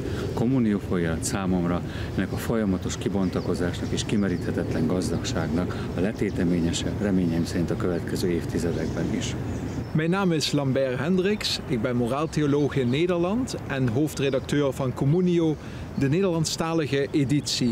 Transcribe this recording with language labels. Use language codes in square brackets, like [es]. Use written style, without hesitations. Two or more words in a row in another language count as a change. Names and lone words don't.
[hu] A kommunió folyamat számomra ennek a folyamatos kibontakozásnak és kimeríthetetlen gazdagságnak a letéteményese, reményeim szerint a következő évtizedekben is. [nl] Mijn naam is Lambert Hendricks, ik ben moraaltheoloog in Nederland en hoofdredacteur van Communio, de Nederlandstalige editie.